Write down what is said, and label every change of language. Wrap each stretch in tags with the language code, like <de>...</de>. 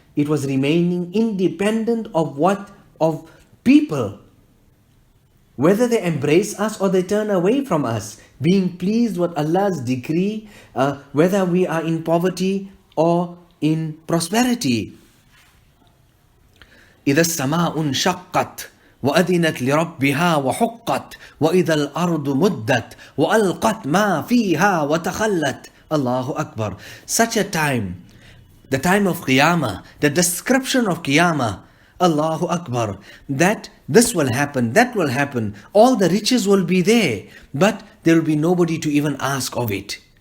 <en>It was remaining independent of people, whether they embrace us or they turn away from us, being pleased with Allah's decree, whether we are in poverty or in prosperity.</en> <ar>إذا السماء انشقت وأذنت لربها وحقت وإذا الأرض مدت وألقت ما فيها وتخلت.</ar> <en>Allahu Akbar. Such a time, the time of Qiyamah, the description of Qiyamah, Allahu Akbar, that this will happen, that will happen, all the riches will be there, but there will be nobody to even ask of it.</en>